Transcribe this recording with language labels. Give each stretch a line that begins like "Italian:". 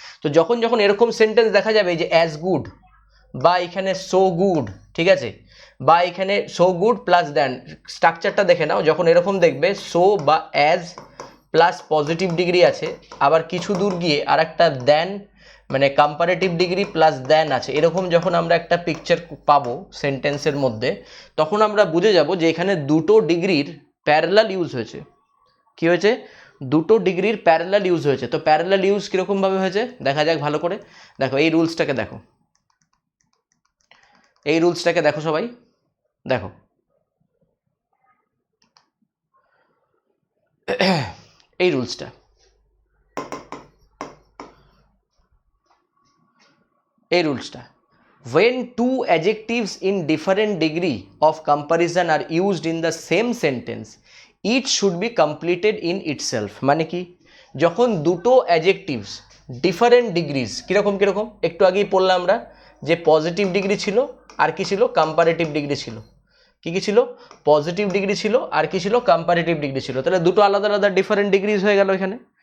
Bangla: তো যখন যখন এরকম সেন্টেন্স দেখা যাবে যে অ্যাজ গুড বা এখানে সো গুড, ঠিক আছে, বা এখানে সো গুড প্লাস দেন, স্ট্রাকচারটা দেখে নাও, যখন এরকম দেখবে সো বা অ্যাজ প্লাস পজিটিভ ডিগ্রি আছে, আবার কিছু দূর গিয়ে আর একটা দেন মানে কম্পারেটিভ ডিগ্রি প্লাস দেন আছে, এরকম যখন আমরা একটা পিকচার পাবো সেন্টেন্সের মধ্যে, তখন আমরা বুঝে যাব যে এখানে দুটো ডিগ্রির প্যারালাল ইউজ হয়েছে। কি হয়েছে? দুটো ডিগ্রির প্যারালাল ইউজ হয়েছে। তো প্যারালাল ইউজ কীরকমভাবে হয়েছে দেখা যাক ভালো করে। দেখো এই রুলসটাকে দেখো, এই রুলসটাকে দেখো সবাই, দেখো এই রুলসটা,
English: এই রুলসটা, when two adjectives in different degree of comparison are used in the same sentence each should be completed in itself।
Bangla: মানে কি, যখন দুটো অ্যাডজেক্টিভস ডিফারেন্ট ডিগ্রিজ, কীরকম কীরকম একটু আগেই পড়লাম আমরা যে পজিটিভ ডিগ্রি ছিল আর কি ছিল, কম্পারেটিভ ডিগ্রি ছিল। কি কি ছিল? পজিটিভ ডিগ্রি ছিল আর কি ছিল, কম্পারেটিভ ডিগ্রি ছিল। তাহলে দুটো আলাদা আলাদা ডিফারেন্ট ডিগ্রিজ হয়ে গেল এখানে।